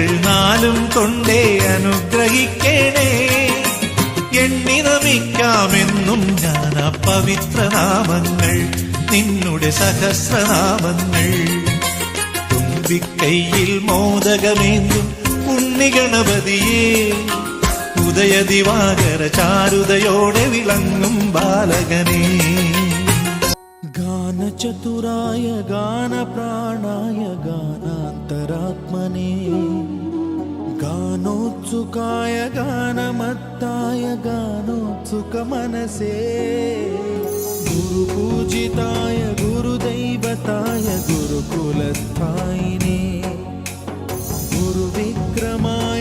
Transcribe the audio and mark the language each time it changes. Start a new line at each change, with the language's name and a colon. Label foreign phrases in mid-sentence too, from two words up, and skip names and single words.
Malayalam: നാലും കൊണ്ടേ അനുഗ്രഹിക്കണേ എണ്ണി നമിക്കാമെന്നും ഞാൻ ആ പവിത്രനാമങ്ങൾ നിന്നുടെ സഹസ്രനാമങ്ങൾ തുമ്പിക്കൈയിൽ മോദകമേന്തും ഉണ്ണിഗണപതിയേ ഉദയ ദിവാകര ചാരുതയോടെ വിളങ്ങും ബാലകനേ
Sanskrit: गानचतुराय गानप्राणाय गानान्तरात्मने गानोत्सुकाय गानमत्ताय गानोत्सुकमनसे गुरुपूजिताय गुरुदैवताय गुरुकुलस्थायिने गुरुविक्रमा